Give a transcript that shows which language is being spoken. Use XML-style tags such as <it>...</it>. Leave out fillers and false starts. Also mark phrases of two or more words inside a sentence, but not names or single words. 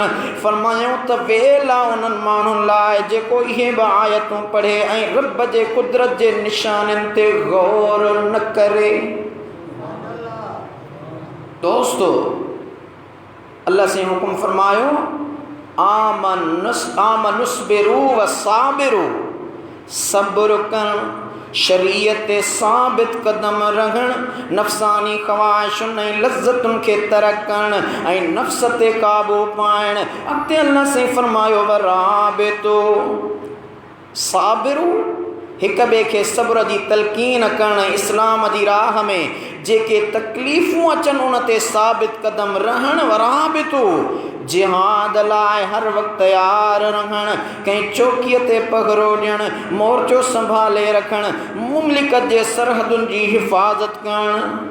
<sd>फरमायूं त वेल आहे उन्हनि माण्हुनि लाइ जेको इहे बि आयतूं पढ़े ऐं रब जे कुदरत जे निशाननि ते गौर न करे। दोस्तो अल्लाह से हुकुम फरमायो</sd> <ar>آمنوا اصبروا وصابروا,</ar> <sd>सब्र करण, शरीयत ते साबित कदम रहण, नफ़सानी ख़वाहिशुनि ऐं लज़्ज़तुनि खे तरक करण ऐं नफ़्स ते काबू पाइण। अॻिते अल्लाह से फरमायो</sd> <ar>ورابطوا,</ar> <sd>साबिरु हिक ॿिए खे सब्र जी तलक़ीन करण। इस्लाम जी राह में जेके तकलीफ़ूं अचनि उन ते साबित कदम रहण। वराबितु जिहाद लाइ हर वक़्तु तयार रहण, कंहिं चौकीअ ते पहरो ॾियणु, मोर्चो संभाले रखणु, मुमलिकत जे सरहदुनि जी हिफ़ाज़त करणु।</sd>